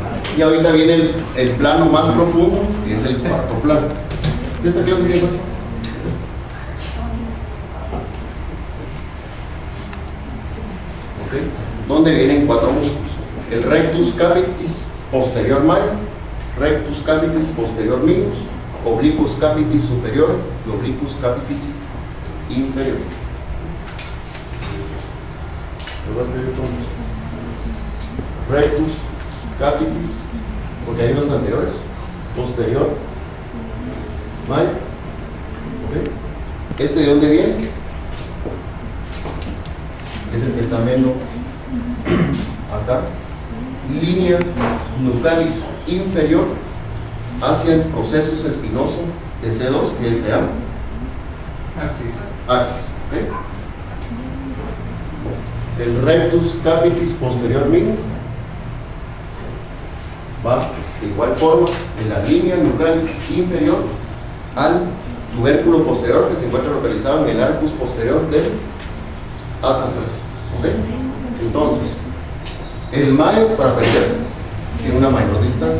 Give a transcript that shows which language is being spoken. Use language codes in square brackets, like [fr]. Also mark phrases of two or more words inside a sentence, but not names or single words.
[es] Y ahorita viene el plano más profundo, que es el cuarto plano. ¿Y esta clase qué pasa? Donde vienen 4 músculos: el [la] rectus capitis posterior major, rectus capitis posterior minus, obliquus capitis superior [es] y [la] obliquus capitis inferior. [es] ¿Lo vas a escribir todos? [la] Rectus capitis, [es] porque hay los anteriores, [la] posterior major. [es] ¿Okay? ¿Este de dónde viene? Es el que está viendo acá. Línea [la] nucalis inferior [es] hacia el proceso espinoso de C2, que se llama axis. ¿Okay? El [la] rectus capitis posterior minus [es] va de igual forma en la línea [la] nucalis inferior [es] al tubérculo posterior, que se encuentra localizado en el [la] arcus posterior [es] del átomo. ¿Okay? Entonces, el major, para aprenderse, tiene una mayor distancia.